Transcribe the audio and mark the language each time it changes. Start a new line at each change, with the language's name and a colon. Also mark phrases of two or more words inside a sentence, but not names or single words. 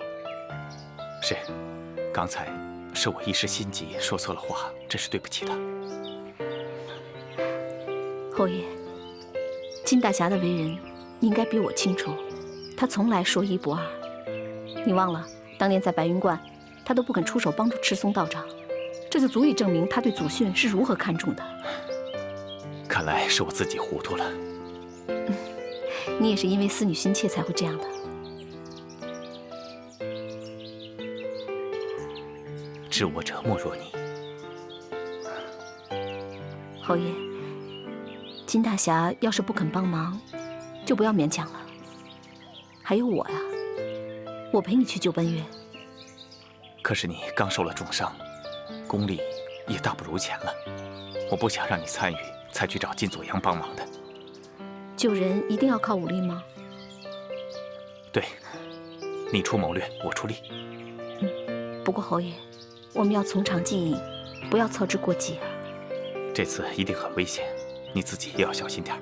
Chinese: 是，剛才是我一時心急說錯了話，真是對不起他。侯爺，金大俠的為人，你應該比我清楚，他從來說一不二。你忘了，當年在白雲觀，他都不肯出手幫助赤松道長，這就足以證明他對祖訓是如何看重的。看來是我自己糊塗了。你也是因為思女心切才會這樣的。知我者莫若你。侯爺，金大俠要是不肯幫忙，就不要勉強了。還有我呀，我陪你去救奔月。可是你剛受了重傷，功力也大不如前了，我不想讓你參與。才去找金佐陽幫忙的。救人一定要靠武力嗎？對，你出謀略，我出力。不過侯爺，我們要從長計議，不要操之過急啊。這次一定很危險，你自己也要小心點。